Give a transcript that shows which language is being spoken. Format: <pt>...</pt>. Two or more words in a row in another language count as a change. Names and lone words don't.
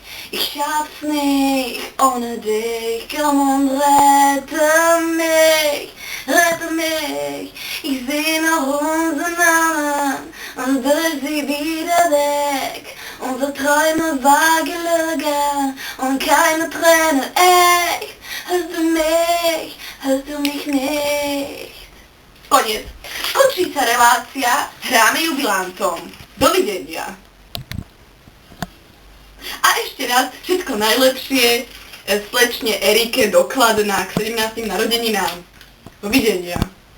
<de>Ich schaff's nicht ohne dich, komm und rette mich, rette mich. Ich seh noch unseren Namen und will sie wieder weg. Unsere Träume war gelogen und keine Träne, echt. Hörst du mich nicht?</de> <pl>Koniec. Skończyłem.</pl> <sk>Končí sa relácia, hráme jubilantom. Dovidenia. A ešte raz všetko najlepšie slečne Erike Dokladná k 17. narodeninám. Dovidenia.</sk>